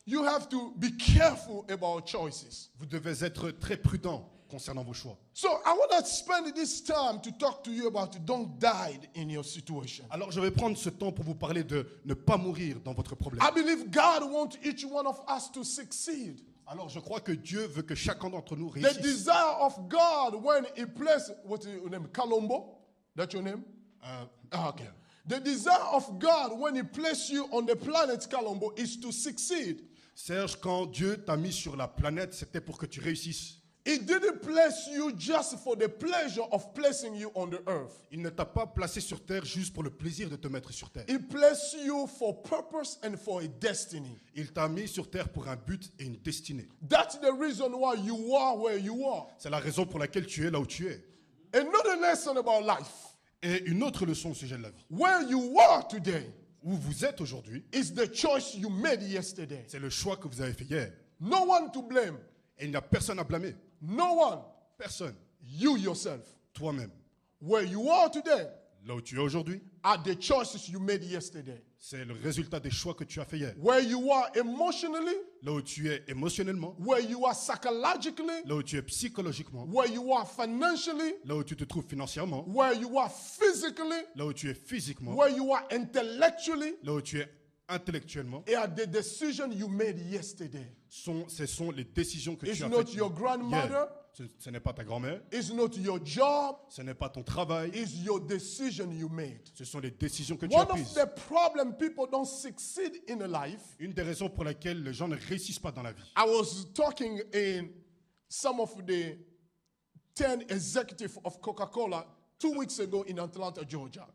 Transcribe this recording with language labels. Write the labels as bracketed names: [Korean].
[English] you have to be careful about choices. [French] vous devez être très prudent concernant vos choix. [English] So I want to spend this time to talk to you about don't die in your situation. [French] Alors je vais prendre ce temps pour vous parler de ne pas mourir dans votre problème. [English] I believe God wants each one of us to succeed. [French] Alors je crois que Dieu veut que chacun d'entre nous [English] The [French] réussisse. [English] desire of God when He placed, what's your name? Colombo? That's your name? Okay. The desire of God when He placed you on the planet Colombo is to succeed. [French] Serge, quand Dieu t'a mis sur la planète, c'était pour que tu réussisses. [English] He didn't place you just for the pleasure of placing you on the earth. [French] Il ne t'a pas placé sur terre juste pour le plaisir de te mettre sur terre. [English] He placed you for purpose and for a destiny. [French] Il t'a mis sur terre pour un but et une destinée. [English] That's the reason why you are where you are. [French] C'est la raison pour laquelle tu es là où tu es. [English] Another lesson about life. [French] Et une autre leçon au sujet de la vie. [English] Where you are today [French] Où vous êtes aujourd'hui, [English] is the choice you made yesterday. [French] c'est le choix que vous avez fait hier. [English] No one to blame. [French] Et il n'y a personne à blâmer. [English] No one. [French] Personne. [English] You yourself. [French] Toi-même. [English] Where you are today [French] Là où tu es aujourd'hui, [English] are the choices you made yesterday. [French] c'est le résultat des choix que tu as fait hier. [English] Where you are emotionally, [French] Là où tu es émotionnellement, [English] where you are psychologically, [French] là où tu es psychologiquement, [English] where you are financially, [French] là où tu te trouves financièrement, [English] where you are physically, [French] là où tu es physiquement, [English] where you are intellectually, [French] là où tu es intellectuellement, [English] are the decision you made yesterday. [French] ce sont les décisions que [English] It's [French] tu as [English] not [French] faites [English] your grandmother. [French] hier. Ce n'est pas ta grand-mère, [English] It's not your job. [French] ce n'est pas ton travail, [English] It's your decision you made. [French] ce sont les décisions que tu as [English] One of [French] prises. [English] the problems people don't succeed in life. [French] Une des raisons pour lesquelles les gens ne réussissent pas dans la vie. [English] I was talking in some of the 10 executives of Coca-Cola 2 weeks ago in Atlanta, Georgia.